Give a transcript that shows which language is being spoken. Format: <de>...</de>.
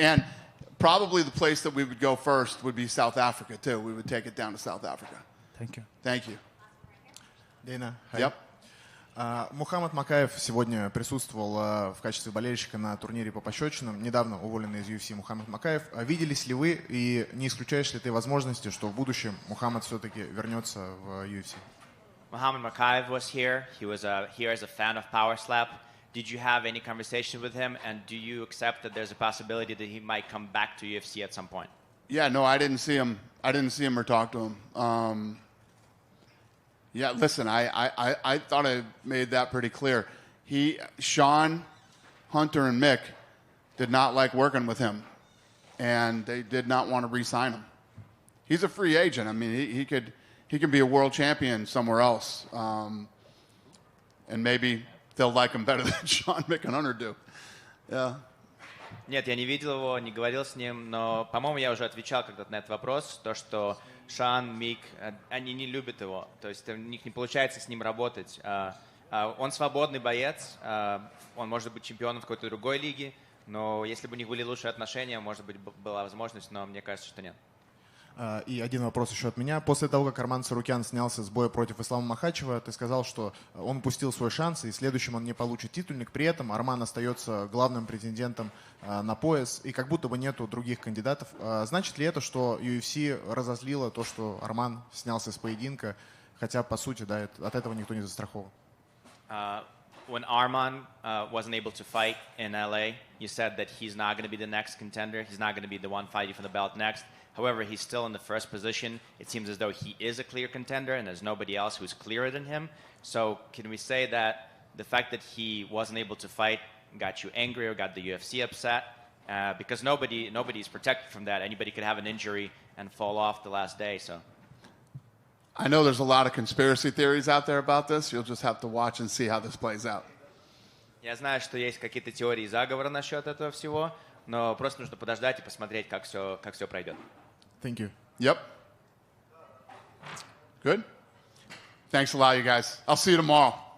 <en>And probably the place that we would go first would be South Africa, too. We would take it down to South Africa. Thank you. Thank you.</en> <ru>Дейна,</ru> <en>Yep.</en> <ru>Мухаммад Макаев сегодня присутствовал в качестве болельщика на турнире по пощечинам. Недавно уволенный из UFC Мухаммад Макаев. Виделись ли вы и не исключаешь ли ты возможности, что в будущем Мухаммад все-таки вернется в UFC?</ru> <en>Muhammad Makaev was here. He was here as a fan of Power Slap. Did you have any conversation with him, and do you accept that there's a possibility that he might come back to UFC at some point? Yeah, no, I didn't see him. I didn't see him or talk to him. Yeah, listen, I thought I made that pretty clear. Sean, Hunter, and Mick did not like working with him, and they did not want to re-sign him. He's a free agent. I mean, he could be a world champion somewhere else, and maybe they'll like him better than Sean, Mick, and Hunter do. Yeah.</en> <ru>Нет, я не видел его, не говорил с ним, но, по-моему, я уже отвечал когда-то на этот вопрос, то, что Шан, Мик, они не любят его, то есть у них не получается с ним работать. Он свободный боец, он может быть чемпионом в какой-то другой лиге, но если бы у них были лучшие отношения, может быть, была возможность, но мне кажется, что нет. И один вопрос еще от меня. После того, как Арман Сарукян снялся с боя против Ислама Махачева, ты сказал, что он упустил свой шанс, и следующим он не получит титульник. При этом Арман остается главным претендентом на пояс, и как будто бы нету других кандидатов. Значит ли это, что UFC разозлило то, что Арман снялся с поединка, хотя, по сути, да, от этого никто не застрахован?</ru> <en>When Arman wasn't able to fight in LA, you said that he's not going to be the next contender. He's not going to be the one fighting for the belt next. However, he's still in the first position. It seems as though he is a clear contender and there's nobody else who's clearer than him. So can we say that the fact that he wasn't able to fight got you angry or got the UFC upset? Because nobody is protected from that. Anybody could have an injury and fall off the last day. So I know there's a lot of conspiracy theories out there about this. You'll just have to watch and see how this plays out.</en> <ru>Я знаю, что есть какие-то теории заговора насчет этого всего, но просто нужно подождать и посмотреть, как все пройдет.</ru> <en>Thank you. Yep. Good. Thanks a lot, you guys. I'll see you tomorrow.</en>